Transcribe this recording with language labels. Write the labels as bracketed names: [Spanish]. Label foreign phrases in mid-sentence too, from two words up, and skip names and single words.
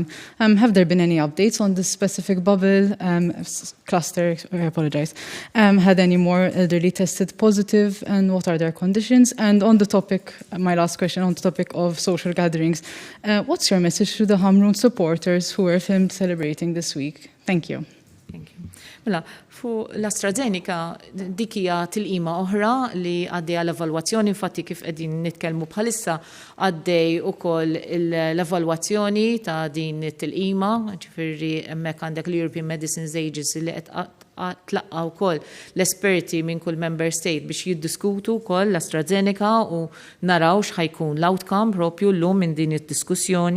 [English] Have there been any updates on this specific bubble cluster? I apologize. Had any more elderly tested positive? And what are their conditions? And on the topic, my last question on the topic of social gatherings, what's your message to the Hamrun supporters who were filmed celebrating this week? Thank you. Thank you. [Maltese] Mela, fu l-AstraZeneca dikija tilqima oħra li għaddej l-evalwazzjoni, infatti kif qegħdin nitkellmu bħalissa għaddej ukoll l-evalwazzjoni ta' din it-tilqima, ġifieri hemmhekk għandek l- [English] European Medicines Agency [Maltese] li qed tlaqqa wkoll l-esperti minn kull [English] member state [Maltese] biex jiddiskutu wkoll l-AstraZeneca u naraw x'ħajkun l-outcome propju llum minn din id-diskussjoni.